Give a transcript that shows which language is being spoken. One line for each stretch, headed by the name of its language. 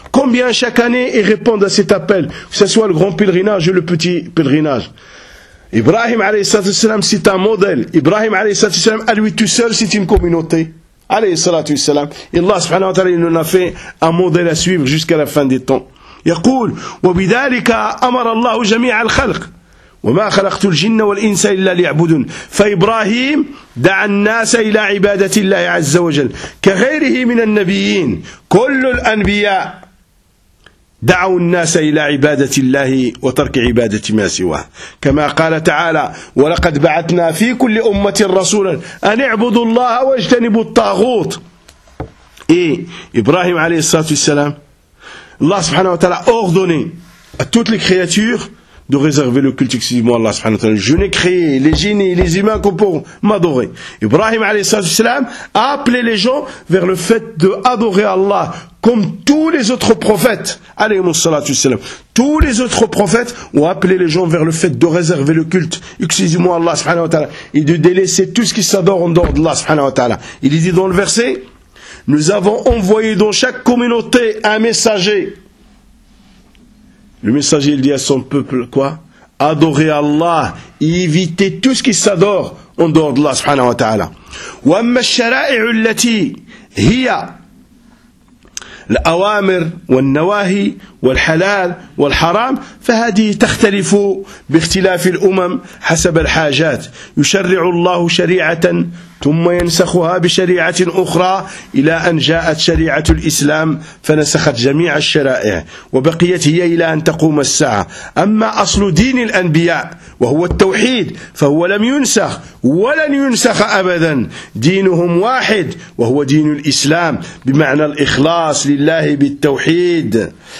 French: Combien chaque année ils répondent à cet appel, que ce soit le grand pèlerinage ou le petit pèlerinage? Ibrahim alayhissalam, c'est un modèle. Ibrahim alayhissalam, à lui tout seul, c'est une communauté. Alayhissalam. Allah subhanahu wa ta'ala, il nous a fait un modèle à suivre jusqu'à la fin des temps.
Arabic: يقول وبذلك أمر الله جميع الخلق وما خلقت الجن والإنس إلا ليعبدون فإبراهيم دعا الناس إلى عبادة الله عز وجل كغيره من النبيين كل الأنبياء دعوا الناس إلى عبادة الله وترك عبادة ما سواه كما قال تعالى ولقد بعثنا في كل أمة رسولا أن اعبدوا الله واجتنبوا الطاغوت إبراهيم عليه الصلاة والسلام
French: Allah subhanahu wa ta'ala a ordonné à toutes les créatures de réserver le culte exclusivement à Allah subhanahu wa ta'ala. Je n'ai créé les génies, les humains que pour m'adorer. Ibrahim alayhi salam a appelé les gens vers le fait d'adorer Allah comme tous les autres prophètes. Alayhi salatu salam. Tous les autres prophètes ont appelé les gens vers le fait de réserver le culte exclusivement à Allah subhanahu wa ta'ala et de délaisser tout ce qui s'adore en dehors de Allah subhanahu wa ta'ala. Il dit dans le verset, nous avons envoyé dans chaque communauté un messager. Le messager, il dit à son peuple, quoi? Adorez Allah et évitez tout ce qui s'adore en dehors d'Allah, subhanahu wa ta'ala.
Arabic: وَأَمَّا الشَّرَائِعُ الَّتِي هِيَا الْأَوَامِرُ وَالنَّوَاهِي وَالْحَلَالُ وَالْحَرَامُ فَهَذِهِ تَخْتَلِفُ بِاخْتِلَافِ الْأُمَمِ حَسَبَ الْحَاجَاتِ يُشَرِّعُ اللَّهُ شَرِيعَةً ثم ينسخها بشريعة أخرى إلى أن جاءت شريعة الإسلام فنسخت جميع الشرائع وبقيت هي إلى أن تقوم الساعة أما أصل دين الأنبياء وهو التوحيد فهو لم ينسخ ولن ينسخ أبدا دينهم واحد وهو دين الإسلام بمعنى الإخلاص لله بالتوحيد